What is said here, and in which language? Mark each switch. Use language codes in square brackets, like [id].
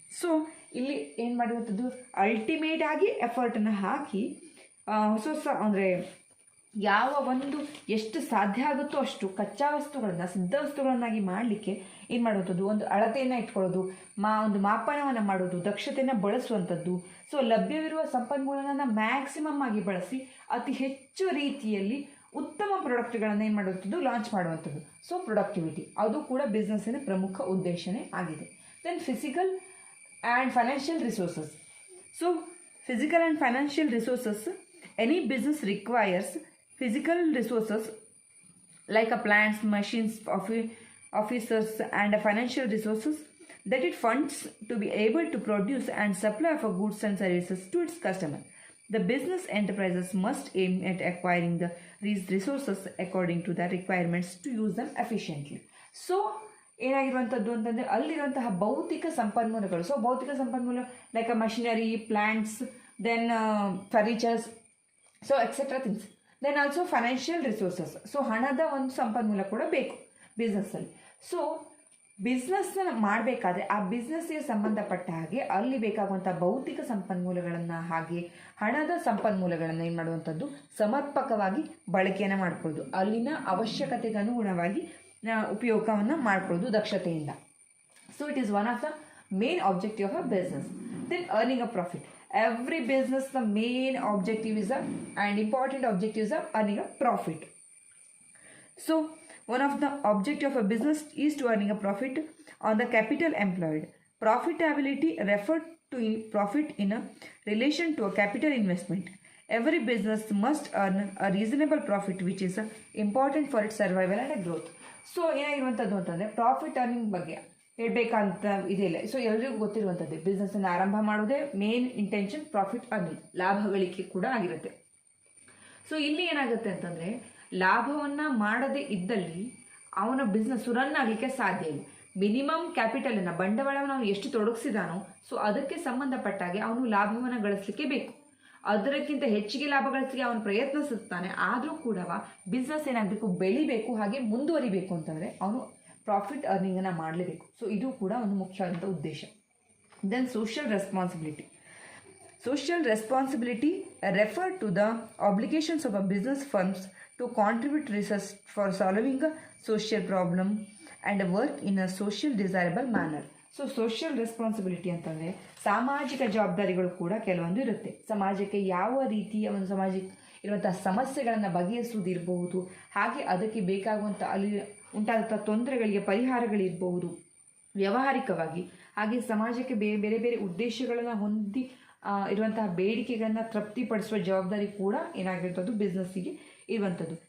[kn] So ಇಲ್ಲಿ ಏನು ಮಾಡುವಂಥದ್ದು, ಅಲ್ಟಿಮೇಟ್ ಆಗಿ ಎಫರ್ಟನ್ನು ಹಾಕಿ ಹೊಸ ಅಂದರೆ ಯಾವ ಒಂದು ಎಷ್ಟು ಸಾಧ್ಯ ಆಗುತ್ತೋ ಅಷ್ಟು ಕಚ್ಚಾ ವಸ್ತುಗಳನ್ನು ಸಿದ್ಧ ವಸ್ತುಗಳನ್ನಾಗಿ ಮಾಡಲಿಕ್ಕೆ ಏನು ಮಾಡುವಂಥದ್ದು, ಒಂದು ಅಳತೆಯನ್ನು ಇಟ್ಕೊಳ್ಳೋದು, ಒಂದು ಮಾಪನವನ್ನು ಮಾಡೋದು, ದಕ್ಷತೆಯನ್ನು ಬಳಸುವಂಥದ್ದು. ಸೊ ಲಭ್ಯವಿರುವ ಸಂಪನ್ಮೂಲಗಳನ್ನು ಮ್ಯಾಕ್ಸಿಮಮ್ ಆಗಿ ಬಳಸಿ ಅತಿ ಹೆಚ್ಚು ರೀತಿಯಲ್ಲಿ ಉತ್ತಮ ಪ್ರಾಡಕ್ಟ್ಗಳನ್ನು ಏನು ಮಾಡುವಂಥದ್ದು, ಲಾಂಚ್ ಮಾಡುವಂಥದ್ದು. ಸೊ ಪ್ರೊಡಕ್ಟಿವಿಟಿ ಅದು ಕೂಡ ಬಿಸ್ನೆಸ್ಸಿನ ಪ್ರಮುಖ ಉದ್ದೇಶನೇ ಆಗಿದೆ. [en] Then physical and financial resources. So physical and financial resources, any business requires physical resources like a plants, machines, officers and financial resources that it funds to be able to produce and supply for goods and services to its customer. The business enterprises must aim at acquiring these resources according to the requirements to use them efficiently. [kn] So ಏನಾಗಿರುವಂಥದ್ದು ಅಂತಂದರೆ ಅಲ್ಲಿರುವಂತಹ ಭೌತಿಕ ಸಂಪನ್ಮೂಲಗಳು, so ಭೌತಿಕ ಸಂಪನ್ಮೂಲ [en] Like a machinery, plants, then furnitures, so etcetera things. Then also financial resources, [kn] so ಹಣದ ಒಂದು ಸಂಪನ್ಮೂಲ ಕೂಡ ಬೇಕು ಬಿಸ್ನೆಸ್ಸಲ್ಲಿ. ಸೊ ಬಿಸ್ನೆಸ್ನ ಮಾಡಬೇಕಾದ್ರೆ ಆ ಬಿಸ್ನೆಸ್ಗೆ ಸಂಬಂಧಪಟ್ಟ ಹಾಗೆ ಅಲ್ಲಿ ಬೇಕಾಗುವಂಥ ಭೌತಿಕ ಸಂಪನ್ಮೂಲಗಳನ್ನು ಹಾಗೆ ಹಣದ ಸಂಪನ್ಮೂಲಗಳನ್ನು ಏನು ಮಾಡುವಂಥದ್ದು, ಸಮರ್ಪಕವಾಗಿ ಬಳಕೆಯನ್ನು ಮಾಡ್ಕೊಳ್ಳೋದು, ಅಲ್ಲಿನ ಅವಶ್ಯಕತೆಗೆ ಅನುಗುಣವಾಗಿ ಉಪಯೋಗವನ್ನು ಮಾಡ್ಕೊಳ್ಳೋದು ದಕ್ಷತೆಯಿಂದ. [en] So it is one of the main objective of a business. Then earning a profit. Every business, the main objective is and important objective is earning a profit. So one of the objective of a business is to earning a profit on the capital employed. Profitability referred to profit in a relation to a capital investment. Every business must earn a reasonable profit which is important for its survival and growth. [kn] So ಏನಾಗಿರುವಂಥದ್ದು ಅಂತಂದರೆ profit earning ಬಗ್ಗೆ ಹೇಳ್ಬೇಕಂತ ಇದಿಲ್ಲ. So ಎಲ್ರಿಗೂ ಗೊತ್ತಿರುವಂಥದ್ದೇ, ಬಿಸ್ನೆಸ್ಸನ್ನು ಆರಂಭ ಮಾಡೋದೇ main intention profit earning, ಲಾಭ ಗಳಿಕೆ ಕೂಡ ಆಗಿರುತ್ತೆ. ಸೊ ಇಲ್ಲಿ ಏನಾಗುತ್ತೆ ಅಂತಂದರೆ ಲಾಭವನ್ನು ಮಾಡದೇ ಇದ್ದಲ್ಲಿ ಅವನ ಬಿಸ್ನೆಸ್ ರನ್ ಆಗಲಿಕ್ಕೆ ಸಾಧ್ಯ ಇಲ್ಲ. ಮಿನಿಮಮ್ ಕ್ಯಾಪಿಟಲನ್ನು, ಬಂಡವಾಳವನ್ನು ಅವನು ಎಷ್ಟು ತೊಡಗಿಸಿದಾನೋ ಸೊ ಅದಕ್ಕೆ ಸಂಬಂಧಪಟ್ಟಾಗೆ ಅವನು ಲಾಭವನ್ನು ಗಳಿಸಲಿಕ್ಕೆ ಬೇಕು. ಅದಕ್ಕಿಂತ ಹೆಚ್ಚಿಗೆ ಲಾಭ ಗಳಿಸಲಿಕ್ಕೆ ಅವನು ಪ್ರಯತ್ನಿಸುತ್ತಾನೆ. ಆದರೂ ಕೂಡ ಬಿಸ್ನೆಸ್ ಏನಾಗಬೇಕು, ಬೆಳಿಬೇಕು, ಹಾಗೆ ಮುಂದುವರಿಬೇಕು ಅಂತಂದರೆ ಅವನು ಪ್ರಾಫಿಟ್ ಅರ್ನಿಂಗನ್ನು ಮಾಡಲೇಬೇಕು. ಸೊ ಇದು ಕೂಡ ಒಂದು ಮುಖ್ಯವಾದಂಥ ಉದ್ದೇಶ. [en] Then social responsibility. Social responsibility refer to the obligations of a business firms to contribute research for solving a social problem and work in a social desirable manner. [kn] So social responsibility ಅಂತಂದರೆ ಸಾಮಾಜಿಕ ಜವಾಬ್ದಾರಿಗಳು ಕೂಡ ಕೆಲವೊಂದು ಇರುತ್ತೆ. ಸಮಾಜಕ್ಕೆ ಯಾವ ರೀತಿಯ ಒಂದು ಸಮಾಜಕ್ಕೆ ಇರುವಂಥ ಸಮಸ್ಯೆಗಳನ್ನು ಬಗೆಹರಿಸುವುದಿರಬಹುದು, ಹಾಗೆ ಅದಕ್ಕೆ ಬೇಕಾಗುವಂಥ ಅಲ್ಲಿ ಉಂಟಾದಂಥ ತೊಂದರೆಗಳಿಗೆ ಪರಿಹಾರಗಳಿರಬಹುದು ವ್ಯಾವಹಾರಿಕವಾಗಿ, ಹಾಗೆ ಸಮಾಜಕ್ಕೆ ಬೇರೆ ಬೇರೆ ಉದ್ದೇಶಗಳನ್ನು ಹೊಂದಿ ಇರುವಂತಹ ಬೇಡಿಕೆಗಳನ್ನು ತೃಪ್ತಿಪಡಿಸುವ ಜವಾಬ್ದಾರಿ ಕೂಡ ಏನಾಗಿರುತ್ತದೆ, ಬಿಸ್ನೆಸ್ಸಿಗೆ ಇರುವಂಥದ್ದು.